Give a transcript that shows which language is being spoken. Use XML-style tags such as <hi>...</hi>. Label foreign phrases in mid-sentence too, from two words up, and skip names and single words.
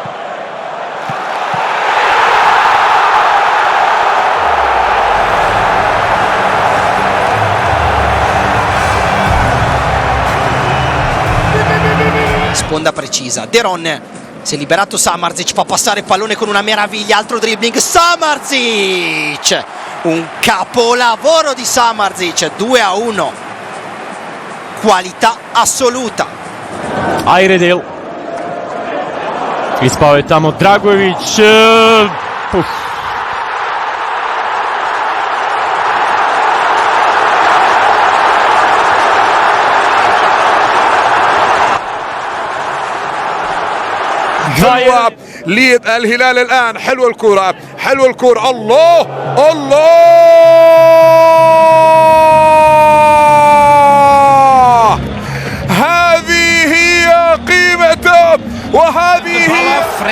<it>sponda precisa, De Ron si è liberato, Samardzic fa passare il pallone con una meraviglia, altro dribbling, Samardzic, un capolavoro di Samardzic, 2-1, qualità assoluta.</it> <sr>Ayredil, ispao tamo Dragović,</sr> <ar>حلوة للهلال الآن، حلوة الكرة، حلوة الكرة، الله الله، هذه هي قيمته وهذه هي</ar>